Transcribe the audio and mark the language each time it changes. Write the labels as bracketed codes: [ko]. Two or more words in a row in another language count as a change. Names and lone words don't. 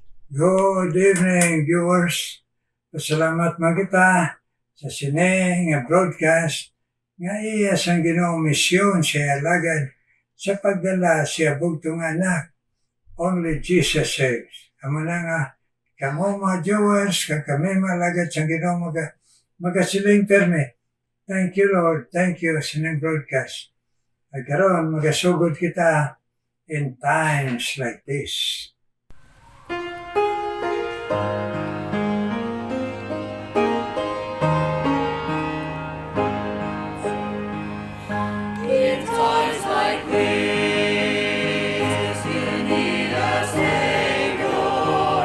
[en] Good evening, viewers. [hil] Pasalamat man kita sa sine nga broadcast nga iya sang Ginoong misyon siya alagad sa pagdala siya bugtong anak. [en] Only Jesus saves. [hil] Amo na nga kamo mga viewers kami malagad sa Ginoong magasiling perme. [en] Thank you Lord. Thank you [hil] sa ning [en] broadcast. [hil] At karon magasugod kita [en] in times like this. In times like this, you need a Savior.